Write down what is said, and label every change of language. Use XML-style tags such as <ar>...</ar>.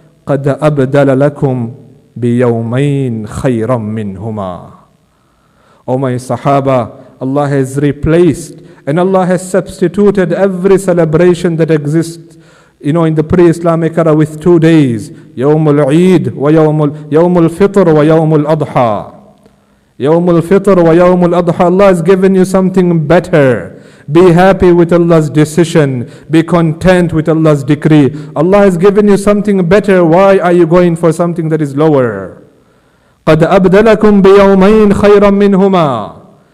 <ar>قَدْ أَبْدَلَ لَكُمْ بِيَوْمَيْنْ خَيْرًا مِّنْهُمَا.</ar> <en>O my Sahaba, Allah has replaced and Allah has substituted every celebration that exists in the pre-Islamic era with 2 days.</en> <ar>يوم العيد يوم الفطر ويوم الأضحى. يوم الفطر ويوم الأضحى.</ar> <en>Allah has given you something better. Be happy with Allah's decision. Be content with Allah's decree. Allah has given you something better. Why are you going for something that is lower?</en> <ar>قَدْ أَبْدَلَكُمْ بِيَوْمَيْنْ خَيْرًا مِّنْهُمَا.</ar>